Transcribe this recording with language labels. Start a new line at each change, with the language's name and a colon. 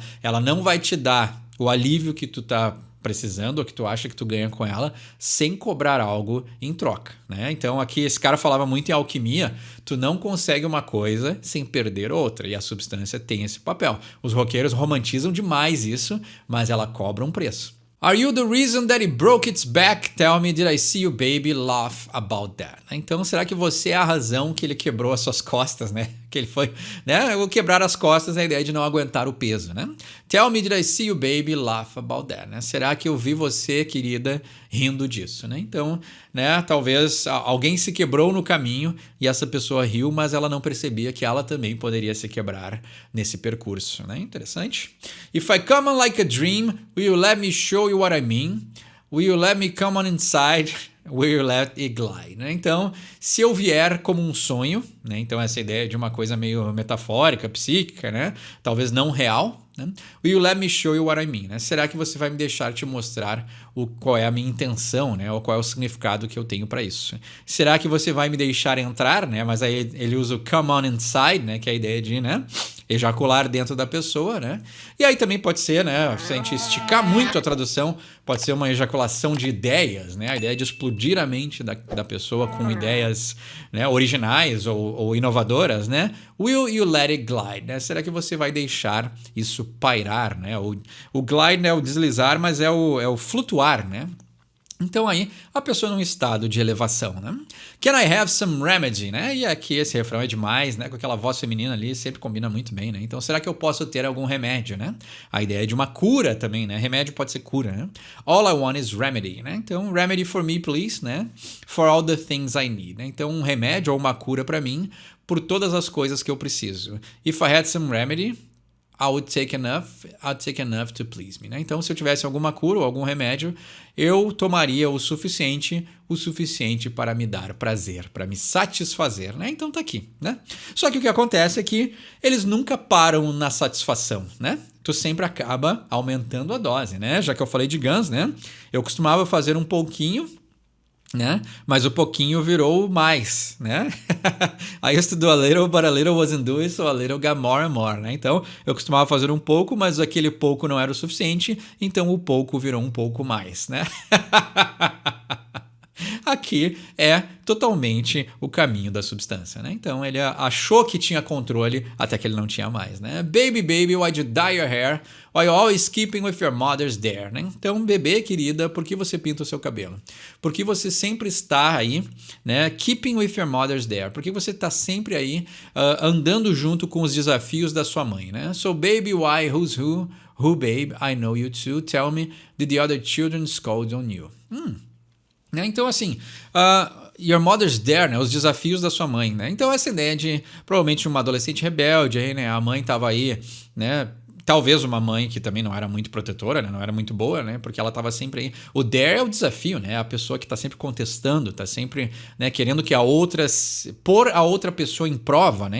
Portuguese: Ela não vai te dar o alívio que tu tá precisando ou que tu acha que tu ganha com ela sem cobrar algo em troca, né? Então aqui esse cara falava muito em alquimia, tu não consegue uma coisa sem perder outra, e a substância tem esse papel. Os roqueiros romantizam demais isso, mas ela cobra um preço.
English: Are you the reason that it broke its back? Tell me, did I see you, baby? Laugh about that.
Portuguese: Então, será que você é a razão que ele quebrou as suas costas, né? que ele foi, né? O quebrar as costas é a ideia de não aguentar o peso, né?
English: Tell me, did I see you, baby, laugh about that, né?
Portuguese: Será que eu vi você, querida, rindo disso, né? Então, né? Talvez alguém se quebrou no caminho e essa pessoa riu, mas ela não percebia que ela também poderia se quebrar nesse percurso, né? Interessante.
English: If I come on like a dream, will you let me show you what I mean? Will you let me come on inside? Will you let it glide? Né?
Portuguese: Então, se eu vier como um sonho, né? Então essa ideia de uma coisa meio metafórica, psíquica, né? Talvez não real, né?
English: Will you let me show you what I mean? Né?
Portuguese: Será que você vai me deixar te mostrar qual é a minha intenção, né? Ou qual é o significado que eu tenho para isso? Será que você vai me deixar entrar, né? Mas aí ele usa o
English: come on inside,
Portuguese: né? Que é a ideia de, né? Ejacular dentro da pessoa, né? E aí também pode ser, né? Se a gente esticar muito a tradução, pode ser uma ejaculação de ideias, né? A ideia de explodir a mente da pessoa com ideias, né, originais ou inovadoras, né?
English: Will you let it glide?
Portuguese: Né? Será que você vai deixar isso pairar, né? O glide é o deslizar, mas é o flutuar, né? Então aí, a pessoa num estado de elevação, né?
English: Can I have some remedy, né?
Portuguese: E aqui esse refrão é demais, né? Com aquela voz feminina ali, sempre combina muito bem, né? Então, será que eu posso ter algum remédio, né? A ideia é de uma cura também, né? Remédio pode ser cura, né?
English: All I want is remedy, né? Então, remedy for me, please, né? For all the things I need, né?
Portuguese: Então, um remédio ou uma cura para mim por todas as coisas que eu preciso.
English: If I had some remedy, I would take enough to please me, né?
Portuguese: Então, se eu tivesse alguma cura ou algum remédio, eu tomaria o suficiente para me dar prazer, para me satisfazer, né? Então tá aqui, né? Só que o que acontece é que eles nunca param na satisfação, né? Tu sempre acaba aumentando a dose, né? Já que eu falei de Guns, né? Eu costumava fazer um pouquinho, né? Mas o pouquinho virou mais, né?
English: I used to do a little, but a little wasn't doing, so a little got more and more, né?
Portuguese: Então, eu costumava fazer um pouco, mas aquele pouco não era o suficiente, então o pouco virou um pouco mais, né? Aqui é totalmente o caminho da substância, né? Então ele achou que tinha controle até que ele não tinha mais, né?
English: Baby, baby, why'd you dye your hair? Why you always keeping with your mother's there, né?
Portuguese: Então, bebê, querida, por que você pinta o seu cabelo? Porque você sempre está aí, né?
English: Keeping with your mother's there.
Portuguese: Porque você está sempre aí andando junto com os desafios da sua mãe, né?
English: So, baby, why, who's who? Who, babe? I know you too. Tell me, did the other children scold on you?
Portuguese: Né? Então, assim,
English: your mother's there,
Portuguese: né? Os desafios da sua mãe, né? Então, essa ideia de provavelmente uma adolescente rebelde, aí, né? A mãe estava aí, né? Talvez uma mãe que também não era muito protetora, né? Não era muito boa, né? Porque ela estava sempre aí. O dare é o desafio, né? A pessoa que está sempre contestando, está sempre, né, querendo que pôr a outra pessoa em prova, né?